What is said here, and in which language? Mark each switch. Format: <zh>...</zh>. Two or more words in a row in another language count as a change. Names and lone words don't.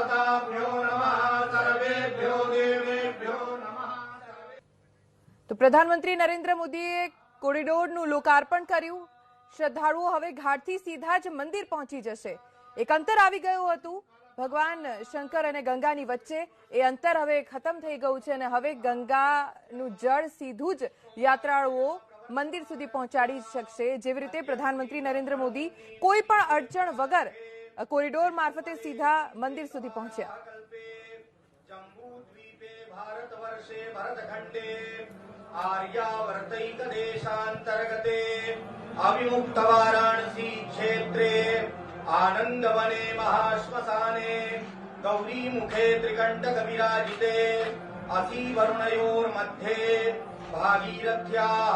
<sa>देवताभ्यो नमः सर्वेभ्यो देवेभ्यो नमः।</sa> <gu>તો પ્રધાનમંત્રી નરેન્દ્ર મોદીએ કોરિડોરનું લોકાર્પણ કર્યું। શ્રદ્ધાળુઓ હવે ઘાટથી સીધા જ મંદિર પહોંચી જશે। એક અંતર આવી ગયું હતું ભગવાન શંકર અને ગંગાની વચ્ચે, એ અંતર હવે ખતમ થઈ ગયું છે અને હવે ગંગાનું જળ સીધું જ યાત્રાળુઓ મંદિર સુધી પહોંચાડી શકશે। જેવી રીતે પ્રધાનમંત્રી નરેન્દ્ર મોદી કોઈ પણ અડચણ વગર કોરિડોર મારફતે સીધા મંદિર સુધી પહોંચ્યા।</gu> <sa>जम्बूद्वीपे भारतवर्षे भरतखण्डे आर्यावर्तैकदेशान्तर्गते अविमुक्त वाराणसी क्षेत्रे आनन्दवने महाश्मशाने गौरीमुखे त्रिकण्टक विराजिते असीवरुणयोर्मध्ये भागीरथ्याः</sa>